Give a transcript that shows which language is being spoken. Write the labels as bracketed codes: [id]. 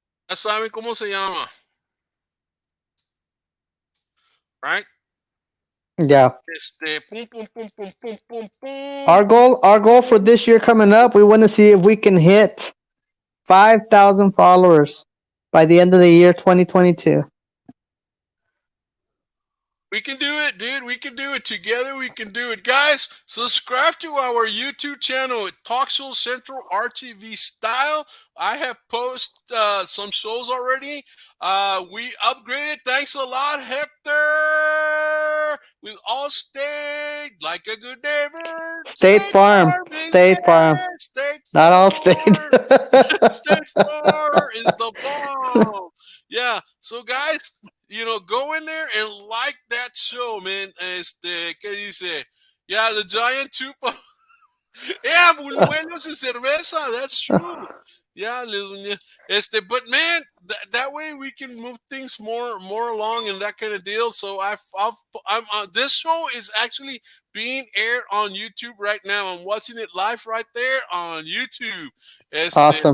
[es] Ya saben cómo se llama, right? [en] Yeah. Pum, pum, pum, pum, pum, pum, pum. Our goal for this year coming up, we want to see if we can hit 5,000 followers by the end of the year 2022. We can do it, dude. We can do it together. We can do it, guys. Subscribe to our YouTube channel at Talk Show Central RTV Style. I have posted some shows already. We upgraded. Thanks a lot, Hector. We all stayed like a good neighbor. State Farm. Is State Farm. there. State Not all state. Farm. State Farm is the bomb. Yeah. So, guys, go in there and like that show, man. [es] ¿Qué dice? [en] Yeah, the giant tupa. [es] Yeah, buñuelos y cerveza. [en] That's true. Yeah, but man, that way we can move things more along and that kind of deal. So this show is actually being aired on YouTube right now. I'm watching it live right there on YouTube. Awesome.